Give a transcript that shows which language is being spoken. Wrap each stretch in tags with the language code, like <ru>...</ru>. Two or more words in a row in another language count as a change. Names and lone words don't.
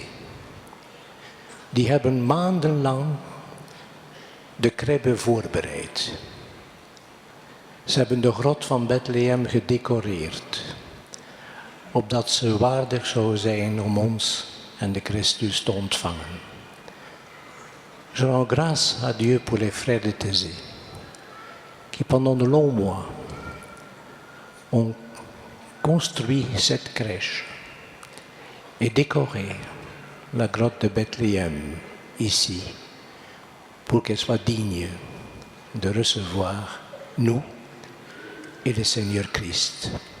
<nl>Die hebben maandenlang de kribbe voorbereid. Ze hebben de grot van Bethlehem gedecoreerd, opdat ze waardig zou zijn om ons en de Christus te ontvangen.</nl> <fr>Je rends grâce à Dieu pour les frères de Thésée, qui pendant de longs mois ont construit cette crèche et décoré la grotte de Bethléem ici, pour qu'elle soit digne de recevoir nous et le Seigneur Christ.</fr>